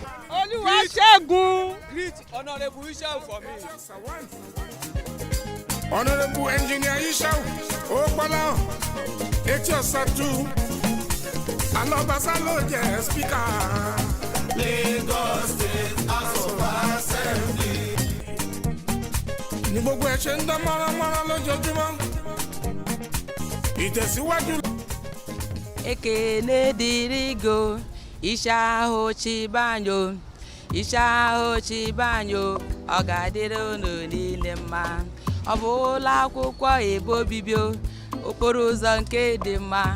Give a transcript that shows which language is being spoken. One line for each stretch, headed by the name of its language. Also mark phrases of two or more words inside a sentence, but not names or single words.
English: Greet Honorable Isha for me. Honorable Engineer Obasa, Eti-Osa too. Obasa speaker. Lagos State House of Assembly.
Yoruba: Ní gbogbo ẹ̀ ṣe ń dán mọ́ránmọ́rán lójoojúmọ́. Ìtẹ̀síwájú.
Igbo: Ekene dirigo, Isha Chibanyo, Isha Chibanyo, ọ ga-adịrị unu niile mma. Ọ bụ ụlọ akwụkwọ ebo bibio, okporo ụzọ nke dị mma.